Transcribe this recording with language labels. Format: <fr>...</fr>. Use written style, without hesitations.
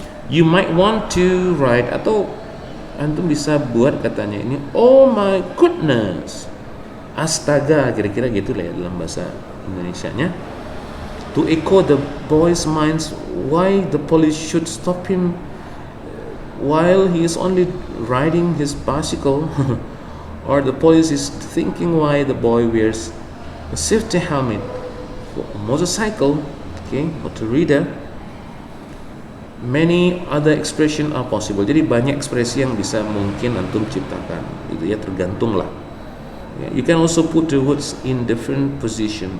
<en>You might want to write,</en> <id>atau antum bisa buat katanya ini,</id> <en>oh my goodness,</en> <id>astaga, kira-kira gitu lah ya dalam bahasa Indonesianya,</id> <en>to echo the boys' minds why the police should stop him while he is only riding his bicycle, or the police is thinking why the boy wears a safety helmet for a motorcycle. Okay, what to reader. Many other expression are possible.</en> <id>Jadi banyak ekspresi yang bisa mungkin antum ciptakan. Itu ya, tergantung lah.</id> <en>You can also put the words in different position.</en>